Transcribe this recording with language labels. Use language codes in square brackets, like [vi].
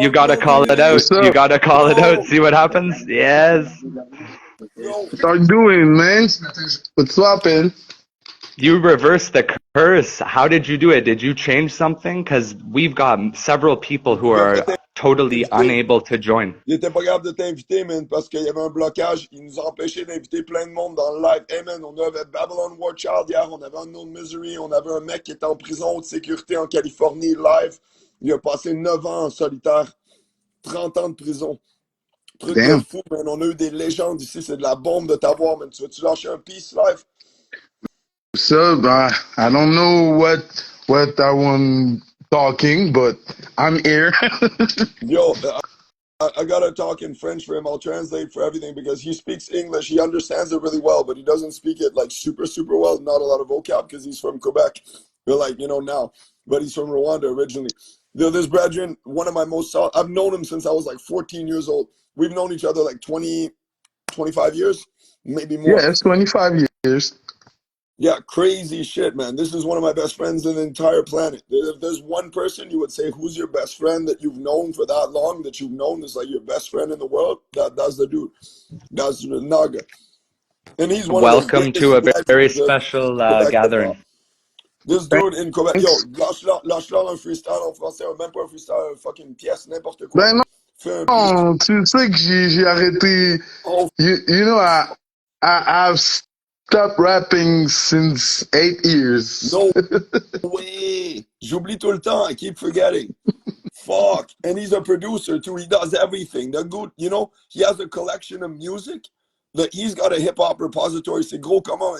[en] you gotta call it out. You gotta call it out. See what happens. Yes. What are you doing, man? What's happening? You reversed the curse. How did you do it? Did you change something? Because we've got several people who are totally unable to join. [fr] Il était pas capable de t'inviter, man, parce qu'il y avait un blocage. Il nous empêchait d'inviter plein de monde dans le live. Hey, man, on avait Babylon War Child hier, on avait Unknown Misery, on avait un mec qui était en prison haute sécurité en Californie live. Il a passé 9 ans en solitaire, 30 ans de prison. Truc de fou, man. On a eu des légendes ici, c'est de la bombe de t'avoir, man. Tu veux-tu lâcher un piece live? [en] So, I don't know what I want talking, but I'm here. Yo, I gotta talk in French for him. I'll translate for everything because he speaks English. He understands it really well, but he doesn't speak it like super, super well. Not a lot of vocab because he's from Quebec. But like, you know, now. But he's from Rwanda originally. This brethren, one of my most solid, I've known him since I was like 14 years old. We've known each other like 20, 25 years, maybe more. Yeah, it's 25 years. Yeah, crazy shit, man. This is one of my best friends in the entire planet. If there's one person you would say who's your best friend that you've known for that long, that you've known is like your best friend in the world, that's the dude. That's Naga. And he's one Welcome of the to a very special gathering. This dude in Quebec, yo, [fr] lâche-leur un freestyle en français, même pas un freestyle, fucking pièce, n'importe quoi. Ben non, tu sais que j'ai arrêté. [en] You know, I've stopped rapping since 8 years. No way. [fr] J'oublie tout le temps. [en] I keep forgetting. Fuck. And he's a producer too. He does everything. The good, you know, he has a collection of music that he's got a hip hop repository. [fr] C'est gros comment?